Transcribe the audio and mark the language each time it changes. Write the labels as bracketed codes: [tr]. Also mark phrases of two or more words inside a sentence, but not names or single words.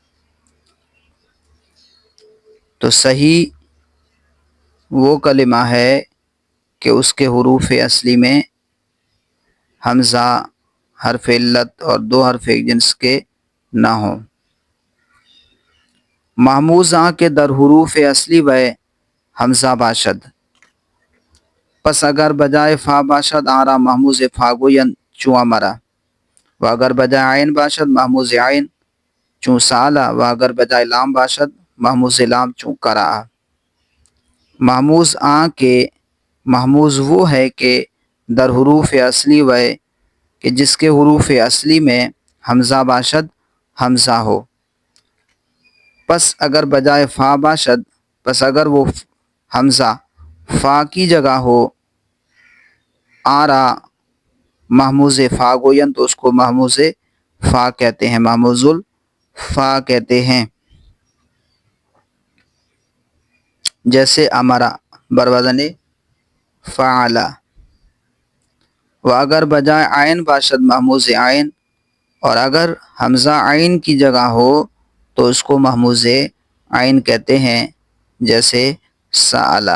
[ur] تو صحیح وہ کلمہ ہے کہ اس کے حروف اصلی میں حمزہ، حرف علت اور دو حرف ایک جنس کے نہ ہوں۔ [fa] محموز آں کے در حروف اصلی و حمزہ باشد، پس اگر بجائے فا باشد آرا محموز فا گوین چوں امرا، و اگر بجائے عین باشد محموز عین چوں سالا، و اگر بجائے لام باشد محموز لام چوں کرا۔ محموز آں کے [ur] محموز وہ ہے کہ [fa] در حروف اصلی و [ur] کہ جس کے حروف اصلی میں حمزہ باشد، حمزہ ہو، [fa] پس اگر بجائے فا باشد، [ur] پس اگر وہ حمزہ فا کی جگہ ہو، [fa] آرا محموز فا گوین [ur] تو اس کو محموز فا کہتے ہیں، محموز الفا کہتے ہیں۔ جیسے امرا بروزن فعلا، [fa] و اگر بجائے عین باشد محموز عین، [ur] اور اگر حمزہ عین کی جگہ ہو تو اس کو محموز عین کہتے ہیں، جیسے سالا۔